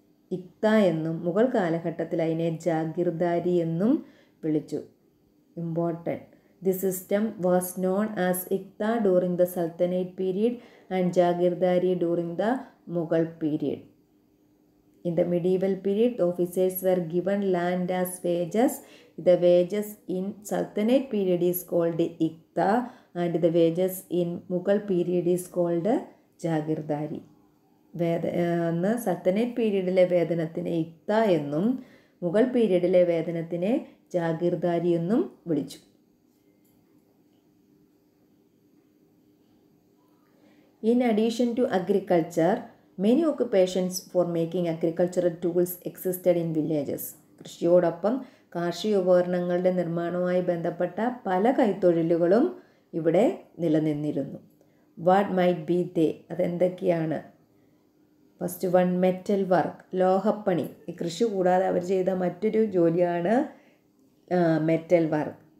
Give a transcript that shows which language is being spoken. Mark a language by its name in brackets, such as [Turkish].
[Malayalam] ഇക്ത എന്നും മുഗൾ കാലഘട്ടത്തിൽ അതിനെ ജാഗീർദാരി എന്നും വിളിച്ചു. Important. [English] The system was known as Iqta during the Sultanate period and Jagirdari during the Mughal period. In the medieval period, the officers were given land as wages. The wages in Sultanate period is called Iqta, and the wages in Mughal period is called Jagirdari. [Malayalam] അന്ന് sultanate പീരീഡിലെ വേതനത്തിനെ ഇക്ത എന്നും മുഗൾ പീരീഡിലെ വേതനത്തിനെ ജാഗീർദാരി എന്നും വിളിച്ചു. [English] In addition to agriculture, many occupations for making agricultural tools existed in villages. [Malayalam] കൃഷിയോടൊപ്പം കാർഷിക ഉപകരണങ്ങളുടെ നിർമ്മാണവുമായി ബന്ധപ്പെട്ട പല കൈത്തൊഴിലുകളും ഇവിടെ നിലനിന്നിരുന്നു. [English] what might be they, [Malayalam] അതെന്തൊക്കെയാണ്? [English] First one, metal work, ലോഹപ്പണി. [Malayalam] ഈ കൃഷി കൂടാതെ അവർ ചെയ്ത മറ്റൊരു ജോലിയാണ് മെറ്റൽ വർക്ക്.